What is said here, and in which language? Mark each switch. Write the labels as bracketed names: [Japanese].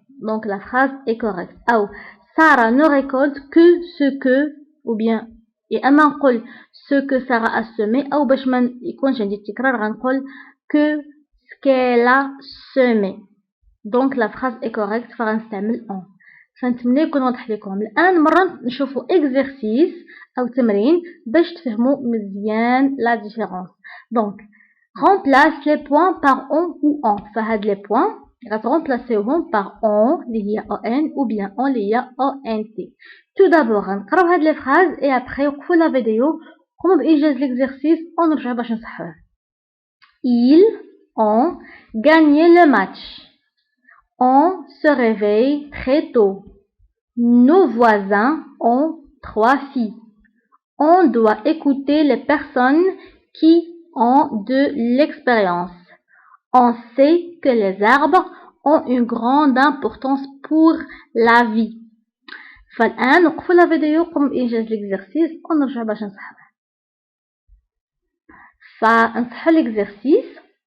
[French] donc la phrase est correcte. أو Sarah ne récolte que ce que ou bien يا اما نقول ce que Sarah a semé او باش ما يكونش عندي التكرار غنقول que ce qu'elle a semé. donc la phrase est correcte فغنستعمل on. [Arabic] فنتمنى يكون واضح لكم. الان مرة نشوفوا exercice او تمرين باش تفهموا مزيان la différence. [French] donc remplace les points par on ou en. فهاد les points غترمبلاسيوهم par on اللي هي on ou bien on اللي هي ont. [Arabic] tout d'abord غنقراو هاد لي فراز et après وقفوا لا فيديو قوموا بإنجاز l'exercice ونرجعوا باش نصحوه. [French] ils ont gagné le match. on se réveille très tôt. nos voisins ont 3 filles. on doit écouter les personnes qui ont de l'expérience. on sait que les arbres ont une grande importance pour la vie. [Arabic] فالآن وقفوا لا فيديو قوموا بإنجاز l'exercice ونرجع باش نصحوه. فنصحوا l'exercice.